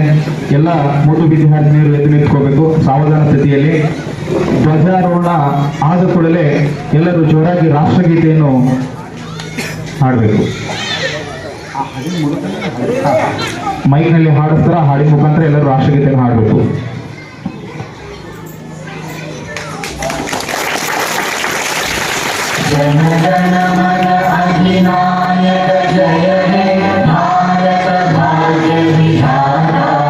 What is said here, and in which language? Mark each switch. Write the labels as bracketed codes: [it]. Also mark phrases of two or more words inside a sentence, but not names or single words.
[kn] ಎಲ್ಲ ಮೂರು ವಿದ್ಯಾರ್ಥಿನಿಯರು ಎದ್ದು ನಿಂತ್ಕೋಬೇಕು ಸಾವಧಾನ ಸ್ಥಿತಿಯಲ್ಲಿ. ಧ್ವಜಾರೋಹಣ ಆದ ಕೂಡಲೇ ಎಲ್ಲರೂ ಜೋರಾಗಿ ರಾಷ್ಟ್ರಗೀತೆಯನ್ನು ಹಾಡಬೇಕು. ಮೈಕ್ನಲ್ಲಿ ಹಾಡಿಸ್ತಾರ, ಹಾಡಿನ ಮುಖಾಂತರ ಎಲ್ಲರೂ ರಾಷ್ಟ್ರಗೀತೆಯನ್ನು ಹಾಡಬೇಕು. [bn] जनगण मन अधिनायक जय हे भारत भाग्य विधाता